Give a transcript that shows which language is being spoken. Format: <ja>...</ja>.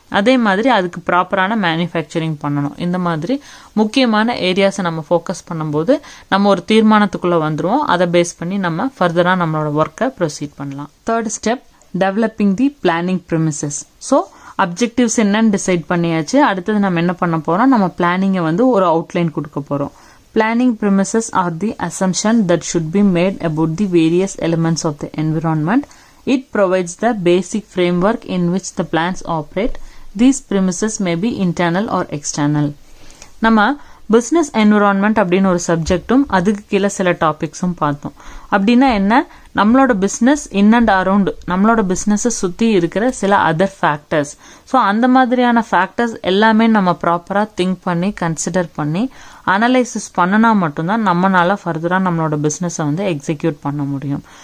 <ta>அதே மாதிரி அதுக்கு ப்ராப்பரான மேனுஃபேக்சரிங் பண்ணணும். இந்த மாதிரி முக்கியமான ஏரியாஸை நம்ம ஃபோக்கஸ் பண்ணும்போது நம்ம ஒரு தீர்மானத்துக்குள்ளே வந்துடுவோம். அதை பேஸ் பண்ணி நம்ம ஃபர்தராக நம்மளோட ஒர்க்கை ப்ரொசீட் பண்ணலாம். தேர்ட் ஸ்டெப்,</ta> <en>Developing the planning premises.</en> <ta>ஸோ அப்ஜெக்டிவ்ஸ் என்னன்னு டிசைட் பண்ணியாச்சு. அடுத்தது நம்ம என்ன பண்ண போகிறோம்? நம்ம பிளானிங்கை வந்து ஒரு அவுட்லைன் கொடுக்க போகிறோம்.</ta> <en>Planning premises are the assumption that should be made about the various elements of the environment. It provides the basic framework in which the plans operate. These premises may be internal or external.</en> <ta>நம்ம business environment அப்படின்னு ஒரு சப்ஜெக்டும் அதுக்கு கீழே சில டாபிக்ஸும் பார்த்தோம். அப்படின்னா என்ன? நம்மளோட பிஸ்னஸ் இன் அண்ட் அரௌண்ட் நம்மளோட பிஸ்னஸை சுற்றி இருக்கிற சில அதர் ஃபேக்டர்ஸ். ஸோ அந்த மாதிரியான ஃபேக்டர்ஸ் எல்லாமே நம்ம ப்ராப்பராக திங்க் பண்ணி கன்சிடர் பண்ணி அனலைசிஸ் பண்ணினா மட்டும்தான் நம்மளால ஃபர்தராக நம்மளோட பிஸ்னஸை வந்து எக்ஸிக்யூட் பண்ண முடியும்.</ta>